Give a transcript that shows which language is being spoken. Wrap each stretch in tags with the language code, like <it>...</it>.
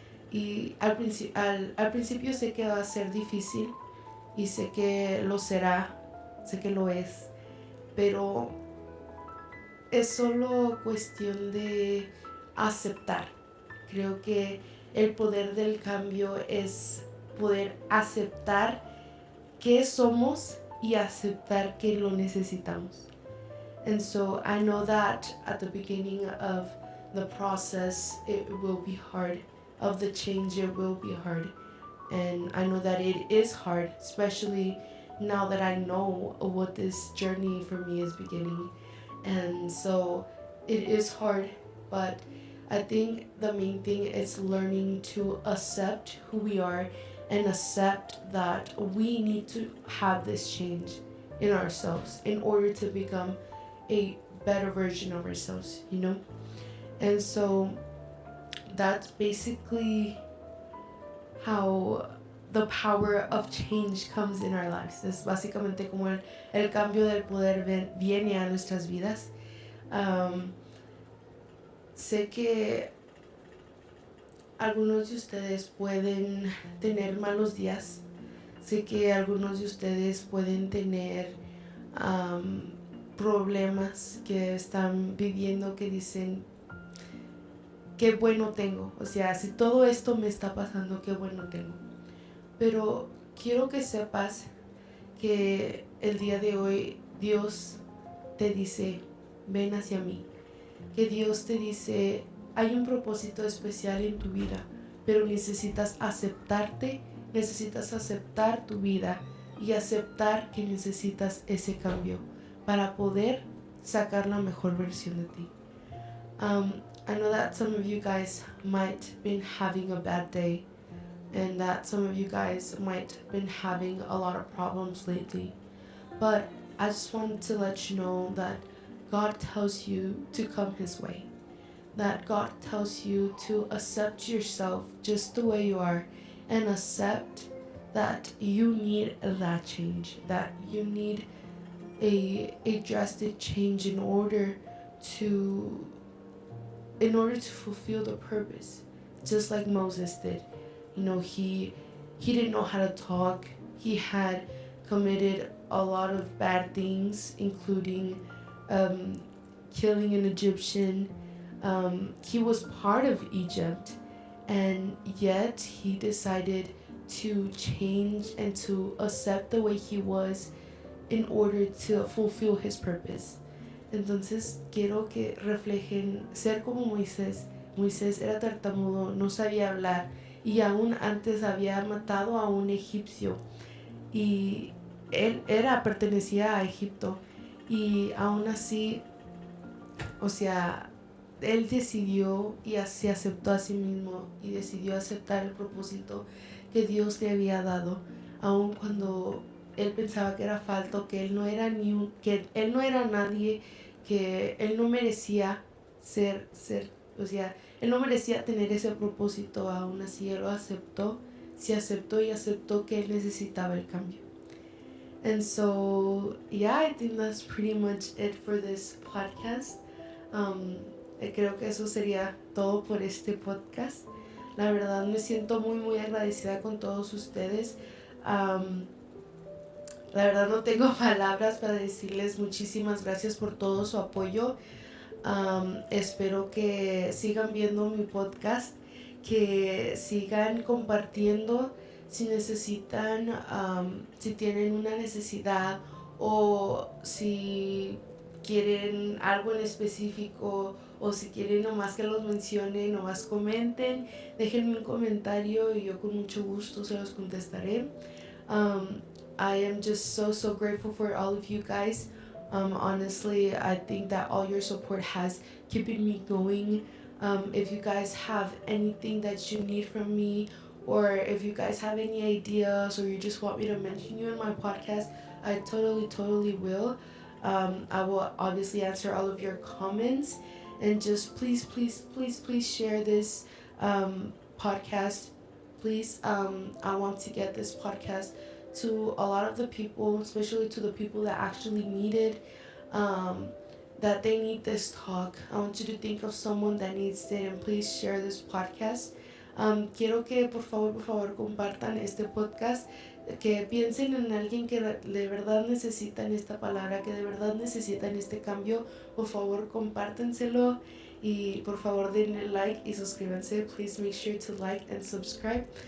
<es>Y al principio sé que va a ser difícil y sé que lo será, sé que lo es, pero es solo cuestión de aceptar. Creo que el poder del cambio es poder aceptar que somos y aceptar que lo necesitamos.</es> <en>And so I know that at the beginning of the process it will be hard, of the change it will be hard. And I know that it is hard, especially now that I know what this journey for me is beginning. And so it is hard, but I think the main thing is learning to accept who we are and accept that we need to have this change in ourselves in order to become a better version of ourselves, you know? And so that's basically how the power of change comes in our lives.</en> <es>Es básicamente como el cambio del poder viene a nuestras vidas. Sé que algunos de ustedes pueden tener malos días. Sé que algunos de ustedes pueden tener problemas que están viviendo, que dicen, qué bueno tengo. O sea, si todo esto me está pasando, qué bueno tengo. Pero quiero que sepas que el día de hoy Dios te dice, ven hacia mí. Que Dios te dice, hay un propósito especial en tu vida, pero necesitas aceptarte, necesitas aceptar tu vida y aceptar que necesitas ese cambio para poder sacar la mejor versión de ti.</es> <en>I know that some of you guys might been having a bad day and that some of you guys might been having a lot of problems lately, but I just want to let you know that God tells you to come His way. that God tells you to accept yourself just the way you are and accept that you need that change, that you need a drastic change to in order to fulfill the purpose, just like Moses did. He didn't know how to talk. He had committed a lot of bad things, including um, killing an Egyptian. He was part of Egypt, and yet he decided to change and to accept the way he was in order to fulfill his purpose.</en> <es>Entonces quiero que reflejen ser como Moisés. Moisés era tartamudo, no sabía hablar y aún antes había matado a un egipcio y pertenecía a Egipto y aún así, o sea, él decidió y se aceptó a sí mismo y decidió aceptar el propósito que Dios le había dado, aun cuando él pensaba que era falto, que él no era que él no era nadie, que él no merecía ser, o sea, él no merecía tener ese propósito. Aún así él lo aceptó, se aceptó y aceptó que él necesitaba el cambio.</es> <en>And so, yeah, I think that's pretty much it for this podcast.</en> <es>Creo que eso sería todo por este podcast. La verdad me siento muy muy agradecida con todos ustedes. La verdad no tengo palabras para decirles muchísimas gracias por todo su apoyo. Espero que sigan viendo mi podcast, que sigan compartiendo si necesitan, si tienen una necesidad o si quieren algo en específico o si quieren nomás que los mencione, nomás comenten, déjenme un comentario y yo con mucho gusto se los contestaré.</es> <en>I am just so grateful for all of you guys. Honestly, I think that all your support has keeping me going. If you guys have anything that you need from me, or if you guys have any ideas, or you just want me to mention you in my podcast, I totally will. I will obviously answer all of your comments, and just please share this podcast. Please, I want to get this podcast to a lot of the people, especially to the people that actually need it, that they need this talk. I want you to think of someone that needs it and please share this podcast.</en> <es>Quiero que por favor compartan este podcast, que piensen en alguien que de verdad necesitan esta palabra, que de verdad necesitan este cambio. Por favor compártenselo y por favor denle like y suscríbanse.</es> <en>Please make sure to like and subscribe.</en>